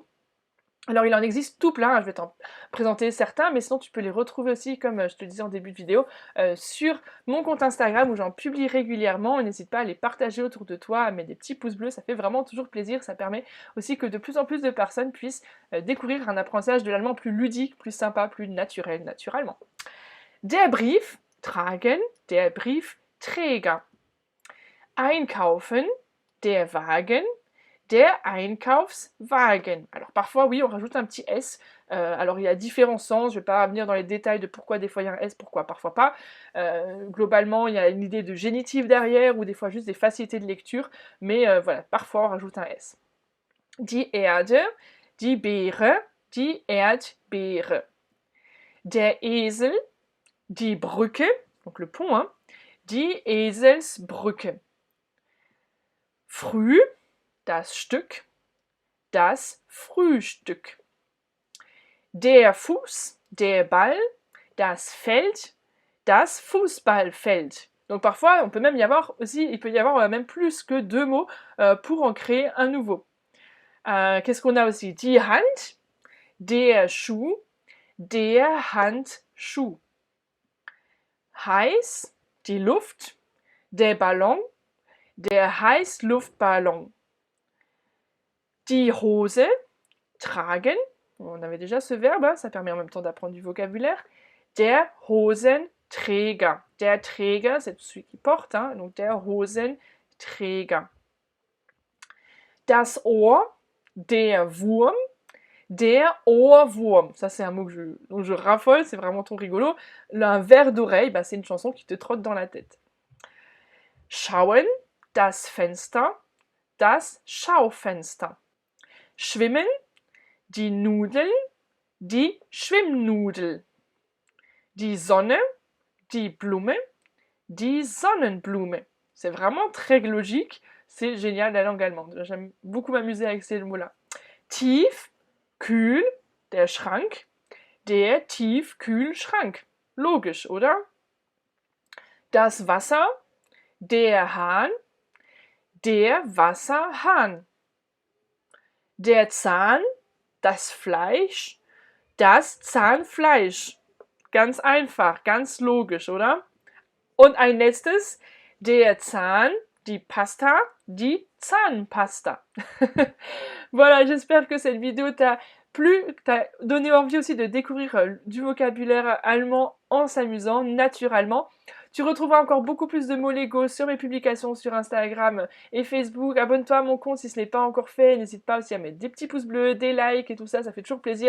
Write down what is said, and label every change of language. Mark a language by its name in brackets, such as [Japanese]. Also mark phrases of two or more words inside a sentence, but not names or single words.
[French] Alors il en existe tout plein, je vais t'en présenter certains, mais sinon tu peux les retrouver aussi, comme je te disais en début de vidéo, sur mon compte Instagram où j'en publie régulièrement. N'hésite pas à les partager autour de toi, à mettre des petits pouces bleus, ça fait vraiment toujours plaisir, ça permet aussi que de plus en plus de personnes puissent découvrir un apprentissage de l'allemand plus ludique, plus sympa, plus naturel, naturellement. [German] Der Brief, tragen, der Briefträger. Einkaufen, der Wagen, der Einkaufswagen. [French] Alors parfois, oui, on rajoute un petit S. Alors il y a différents sens, je ne vais pas venir dans les détails de pourquoi des fois il y a un S, pourquoi parfois pas. Globalement, il y a une idée de génitif derrière ou des fois juste des facilités de lecture. Mais voilà, parfois on rajoute un S. [German] Die Erde, die Beere, die Erdbeere. Der Esel, die Brücke, [French] donc le pont, hein, [German] die Eselsbrücke. Früh, das Stück, das Frühstück. Der Fuß, der Ball, das Feld, das Fußballfeld. [French] Donc parfois, il peut y avoir même plus que deux mots pour en créer un nouveau. Qu'est-ce qu'on a aussi? [German] Die Hand, der Schuh, der Handschuh. Heiß, die Luft, der Ballon, der Heißluftballon. Die Hose, tragen, [French] on avait déjà ce verbe, hein, ça permet en même temps d'apprendre du vocabulaire. [German] Der Hosenträger. Der Träger, [French] c'est celui qui porte, hein, donc [German] der Hosenträger. Das Ohr, der Wurm, der Ohrwurm. [French] Ça, c'est un mot dont je raffole, c'est vraiment trop rigolo. Un verre d'oreille, bah, c'est une chanson qui te trotte dans la tête. [German] Schauen, das Fenster, das Schaufenster. Schwimmen, die Nudel, die Schwimmnudel. Die Sonne, die Blume, die Sonnenblume. [French] C'est vraiment très logique, c'est génial la langue allemande. J'aime beaucoup m'amuser avec ces mots-là. [German] Tief, kühl, der Schrank, der Tiefkühlschrank. Logisch, oder? Das Wasser, der Hahn, der Wasserhahn. Der Zahn, das Fleisch, das Zahnfleisch. Ganz einfach, ganz logisch, oder? Und ein letztes, der Zahn, die Pasta, die Zahnpasta. [French] Voilà, j'espère que cette vidéo t'a plu, t'a donné envie aussi de découvrir du vocabulaire allemand en s'amusant naturellement. Tu retrouveras encore beaucoup plus de mots Lego sur mes publications sur Instagram et Facebook. Abonne-toi à mon compte si ce n'est pas encore fait. N'hésite pas aussi à mettre des petits pouces bleus, des likes et tout ça, ça fait toujours plaisir.